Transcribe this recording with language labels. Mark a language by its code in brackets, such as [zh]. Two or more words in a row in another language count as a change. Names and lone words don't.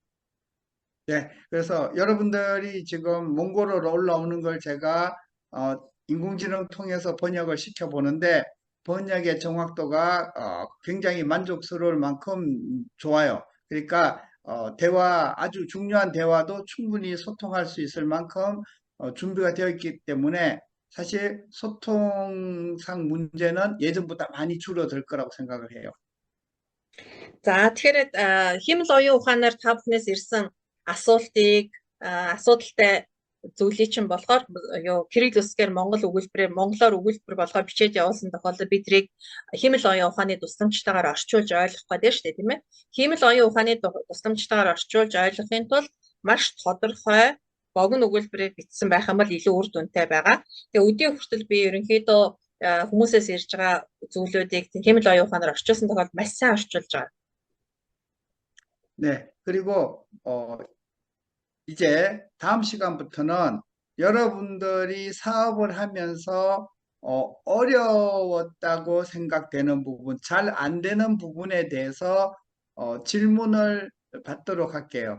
[ko] 네, 그래서 여러분들이 지금 몽골어로 올라오는 걸 제가 인공지능 통해서 번역을 시켜보는데 번역의 정확도가 굉장히 만족스러울 만큼 좋아요. 그러니까 아주 중요한 대화도 충분히 소통할 수 있을 만큼 준비가 되어 있기 때문에 사실 소통상 문제는 예전보다 많이 줄어들 거라고 생각을 해요. [mn] За тэгэхээр хэмэл оюун ухаанаар та бүхнээс ирсэн асуудалтай зүйлийг чинь болохоор кирилл үсгээр монголоор өгүүлбэр болгоо бичээд явуулсан тохиолдолд би тэрийг хэмэл оюун ухааны тусламжтайгаар орчуулж ойлгох гэдэг шүү дээ тийм ээ. Хэмэл оюун ухааны тусламжтайгаар орчуулж ойлгохын тулд маш тодорхой богино өгүүлбэрээр бичсэн байх юм бол илүү үр дүнтэй байгаа. Тэгээ өдний хүртэл би ерөнхийдөө хүмүүсээс ирж байгаа зүйлүүдийг хэмэл оюун ухаанаар орчуулсан тохиолдолд маш сайн орчуулж байгаа. [ko] 네, 그리고 이제 다음 시간부터는 여러분들이 사업을 하면서 어려웠다고 생각되는 부분, 잘 안 되는 부분에 대해서 질문을 받도록 할게요.